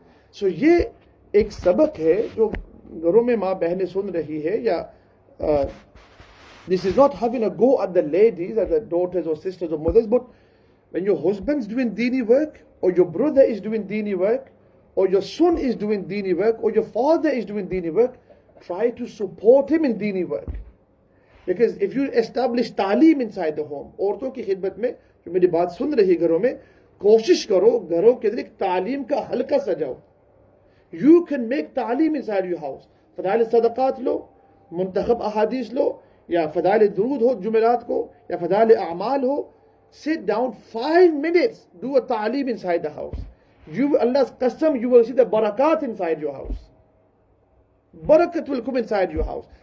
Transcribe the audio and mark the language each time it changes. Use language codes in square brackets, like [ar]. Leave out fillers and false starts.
[en] So [hi] ये एक सबक है जो घरों में माँ बहनें सुन रही है या [en] this is not having a go at the ladies, at the daughters or sisters or mothers, but when your husband's doing dini work, or your brother is doing dini work, or your son is doing dini work, or your father is doing dini work, try to support him in dini work. Because if you establish [hi] तालीम [en] inside the home, [hi] औरतों की खिदमत में जो मेरी बात सुन रही घरों में, कोशिश करो घरों के अंदर एक तालीम का हल्का सजाओ. [en] You can make तालीम inside your house. [hi] फदाइल सदक़ात लो, मुंतखब अहादीस लो, या फदाइल दुरूद हो जुमेरात को, या फदाइल अमाल हो. [en] Sit down 5 minutes, do a तालीम inside the house. Allah's custom, you will see the barakat inside your house. Barakat will come inside your house.